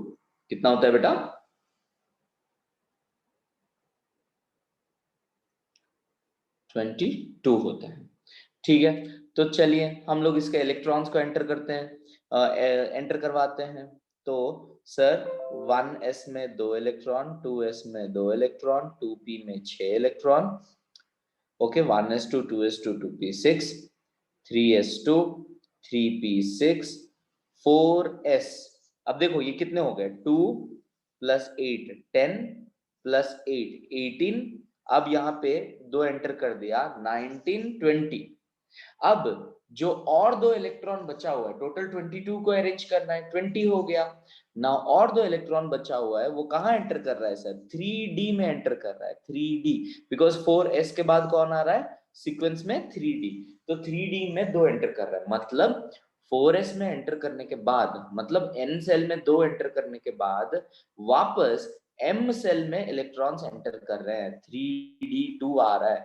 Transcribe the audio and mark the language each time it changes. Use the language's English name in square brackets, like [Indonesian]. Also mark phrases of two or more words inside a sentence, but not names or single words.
[Hindi] कितना होता है बेटा, 22 होता है। ठीक है, तो चलिए हम लोग इसके इलेक्ट्रॉन्स को एंटर करते हैं, एंटर करवाते हैं। तो सर 1s में 2 इलेक्ट्रॉन, 2s में 2 इलेक्ट्रॉन, 2p में 6 इलेक्ट्रॉन, ओके, 1s2 2s2 2p6, 3s2 3p6 4s। अब देखो ये कितने हो गए, 2 + 8 10 + 8 18, अब यहाँ पे 2 एंटर कर दिया 19 20। अब जो और 2 इलेक्ट्रॉन बचा हुआ है, टोटल 22 को अरेंज करना है, 20 हो गया ना, और 2 इलेक्ट्रॉन बचा हुआ है, वो कहां एंटर कर रहा है सर, 3d में एंटर कर रहा है, 3d, बिकॉज 4s के बाद कौन आ रहा है सीक्वेंस में, 3d, तो 3d में 2 एंटर कर रहा है, मतलब 4s में एंटर करने के बाद, मतलब n सेल में 2 एंटर करने के बाद वापस m सेल में इलेक्ट्रॉन्स एंटर कर रहे हैं, 3d2 आ रहा है।